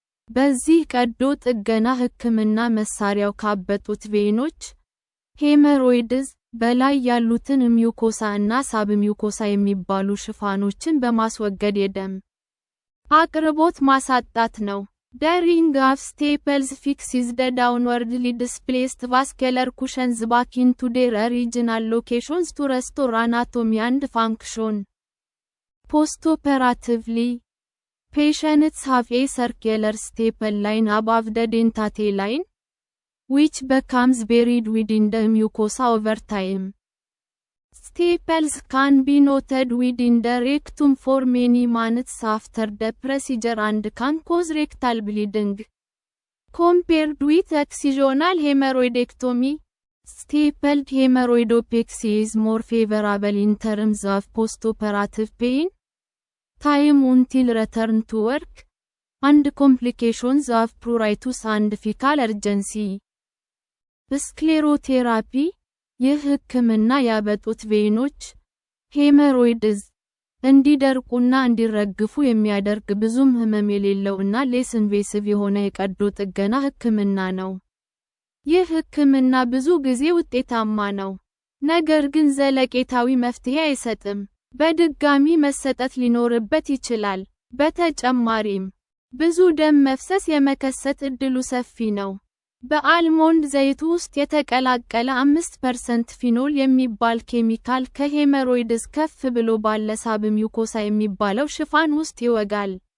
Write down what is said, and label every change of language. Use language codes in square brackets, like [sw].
[am] በዚህ ቀዶ ጥገና ህክምና መሳሪያው ካበጡት ቬኖች ሄመሮይድስ በላይ ያሉትን ሚውኮሳ እና ሳብሚውኮሳ የሚባሉ ሽፋኖችን በማስወገድ የደም አቅርቦት ማሳጣት ነው። [en] The ring of staples fixes the downwardly displaced vascular cushions back into their original locations to restore anatomy and function. Postoperatively, patients have a circular staple line above the dentate line, which becomes buried within the mucosa over time. Staples can be noted within the rectum for many months after the procedure and can cause rectal bleeding. Compared with excisional hemorrhoidectomy, stapled hemorrhoidopexy is more favorable in terms of postoperative pain, time until return to work, and complications of pruritus and fecal urgency. [am] Sclerotherapy ይህ ህክምና ያበጡት ቬኖች ሄመሮይድስ እንዲደርቁና እንዲረግፉ የሚያደርግ ብዙም ህመም የሌለውና ሌስ ኢንቬሲቭ የሆነ የቀዶ ጥገና ህክምና ነው። ይህ ህክምና ብዙ ጊዜ ውጤታማ ነው፣ ነገር ግን ዘለቄታዊ መፍትሄ አይሰጥም። በድጋሚ መሰጠት ሊኖርበት ይችላል። በተጨማሪም ብዙ ደም መፍሰስ የመከሰት እድሉ ሰፊ ነው። በአልሞንድ ዘይት ውስጥ የተቀላቀለ 5% ፊኖል የሚባል ኬሚካል ከሄመሮይድስ ከፍ ብሎ ባለ ሳብሚውኮሳ የሚባለው ሽፋን ውስጥ ይወጋል።